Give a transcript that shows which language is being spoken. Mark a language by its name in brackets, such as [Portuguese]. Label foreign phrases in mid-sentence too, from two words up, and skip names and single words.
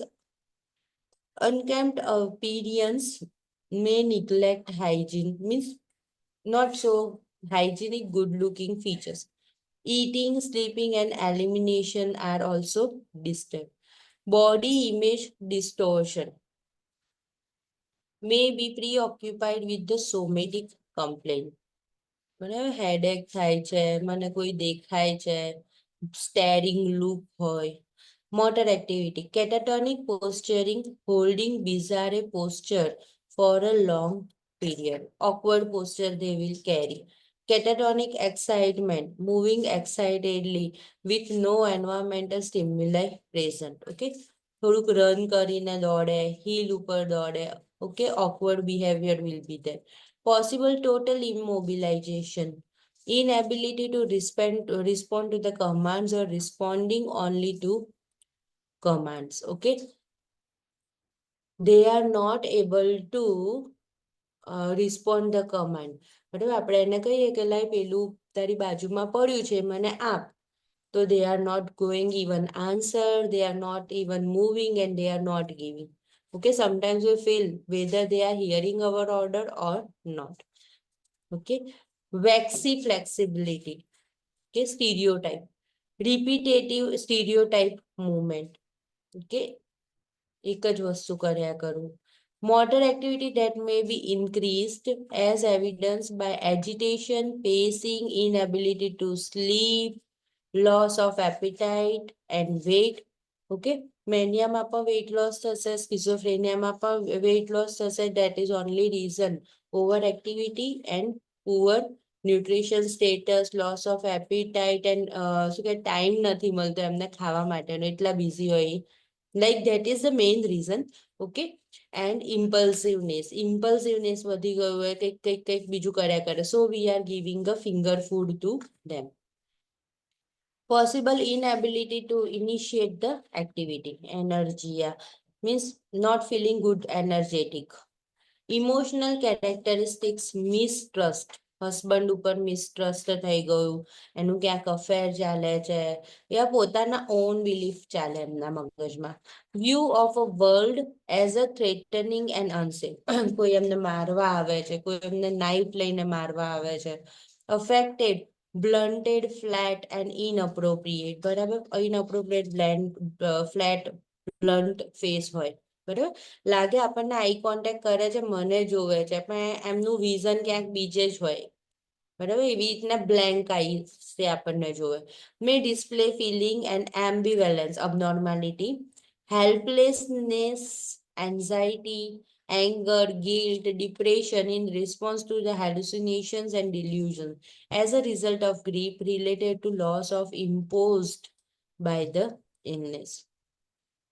[English] Unkempt appearance may neglect hygiene, means not so hygienic, good looking features. Eating, sleeping, and elimination are also disturbed. Body image distortion may be preoccupied with the somatic complaint. [Gujarati] મને headache થાય છે, મને કોઈ દેખાય છે, [English] staring look હોય. Motor activity, catatonic posturing, holding bizarre posture for a long period. Awkward posture they will carry. Catatonic excitement, moving excitedly with no environmental stimuli present. [Gujarati] Okay. થોડુંક રન કરીને દોડે, હીલ ઉપર દોડે. [English] Okay, awkward behavior will be there. Possible total immobilization, inability to respond to the commands or responding only to commands. Okay, they are not able to respond the command. [Gujarati] બરાબર, આપણે એને કહીએ કે લાઈ પેલું તારી બાજુમાં પડ્યું છે મને આપ, તો [English] they are not going even answer, they are not even moving, and they are not giving. Okay, sometimes we feel whether they are hearing our order or not. Okay, waxy flexibility. Okay, stereotype, repetitive stereotype movement. [Gujarati] Okay, એક જ વસ્તુ કર્યા કરું. [English] Motor activity that may be increased as evidenced by agitation, pacing, inability to sleep, loss of appetite and weight. [Gujarati] Okay, મેનિયામાં પણ [English] weight loss [Gujarati] થશે, schizophreniaમાં પણ [English] weight loss [Gujarati] થશે. [English] That is only reason overactivity and poor nutrition status, loss of appetite and [Gujarati] શું કે time નથી મળતો એમને ખાવા માટેનો, એટલા busy હોય. [English] Like that is the main reason. [Gujarati] Okay, and impulsiveness વધી ગયું હોય, કંઈક બીજું કર્યા કરે. [English] So we are giving a finger food to them. Possible inability to initiate the activity. Energy, yeah, means not feeling good, energetic. Emotional characteristics, mistrust. [Gujarati] હસબન્ડ ઉપર મિસટ્રસ્ટ થઈ ગયું, એનું ક્યાંક અફેર ચાલે છે, યા પોતાના [English] own belief [Gujarati] ચાલે એમના મગજમાં. [English] View of a world as a threatening and unsafe. [Gujarati] કોઈ એમને મારવા આવે છે, કોઈ એમને નાઇફ લઈને મારવા આવે છે. [English] અફેક્ટેડ, blunted, flat and inappropriate. [Gujarati] બરાબર, [English] inappropriate, flat, blunt face [Gujarati] હોય. બરાબર, લાગે આપણને [English] eye contact [Gujarati] કરે છે, મને જોવે છે, પણ એમનું વિઝન ક્યાંક બીજે જ હોય. બરાબર, એવી રીતના [English] blank eyes [Gujarati] થી આપણને જોવે. [English] May display feeling and ambivalence, abnormality, helplessness, anxiety, anger, guilt, depression in response to the hallucinations and delusions as a result of grief related to loss of imposed by the illness.